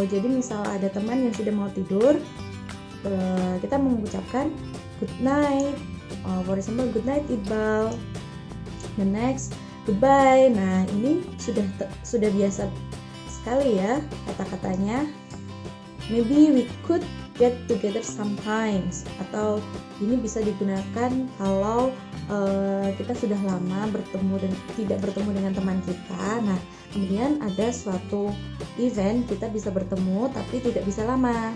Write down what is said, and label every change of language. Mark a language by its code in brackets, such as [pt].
[id] Jadi misal ada teman yang sudah mau tidur, kita mengucapkan [en] good night. For example, good night Iqbal. The next, goodbye. [id] Nah, ini sudah biasa sekali ya kata-katanya. [en] Maybe we could get together sometimes. [id] Atau ini bisa digunakan kalau kita sudah lama tidak bertemu dengan teman kita. Nah, kemudian ada suatu event kita bisa bertemu tapi tidak bisa lama.